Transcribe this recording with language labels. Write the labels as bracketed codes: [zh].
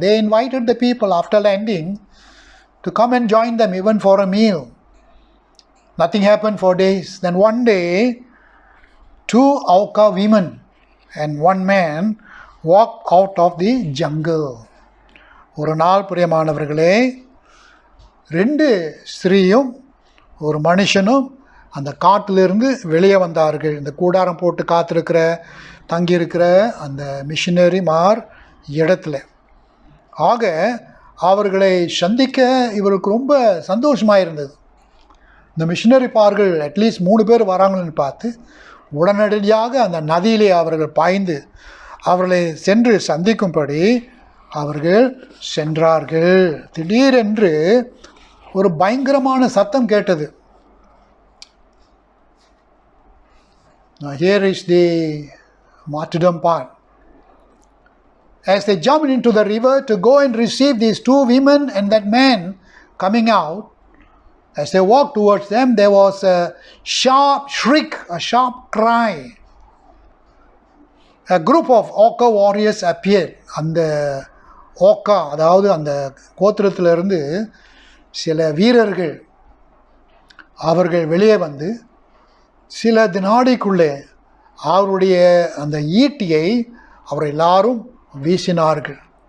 [en] They invited the people after landing to come and join them even for a meal. Nothing happened for days. Then one day 2 Auca women and 1 man walked out of the jungle. [ta] ஒரு நாள் பிரியமானவர்களே, 2 ஸ்திரீயும் ஒரு மனுஷனும் அந்த காட்டிலிருந்து வெளியே வந்தார்கள். இந்த கூடாரம் போட்டு காத்திருக்கிற தங்கியிருக்கிற அந்த மிஷினரிமார் இடத்துல. ஆக அவர்களை சந்திக்க இவருக்கு ரொம்ப சந்தோஷமாக இருந்தது. இந்த மிஷினரிமார்கள் அட்லீஸ்ட் 3 பேர் வராங்கன்னு பார்த்து உடனடியாக அந்த நதியிலே அவர்கள் பாய்ந்து அவர்களை சென்று சந்திக்கும்படி அவர்கள் சென்றார்கள். திடீரென்று ஒரு பயங்கரமான சத்தம் கேட்டது. [en] Now here is the martyrdom part. As they jumped into the river to go and receive these 2 women and that man coming out, as they walked towards them, there was a sharp shriek, a sharp cry. A group of Auca warriors appeared. [ta] அந்த ஓக்கா, அதாவது அந்த கோத்திரத்திலிருந்து சில வீரர்கள் அவர்கள் வெளியே வந்து சில வினாடிக்குள்ளே அவருடைய அந்த ஈட்டியை அவர் எல்லாரும் வீசினார்கள்.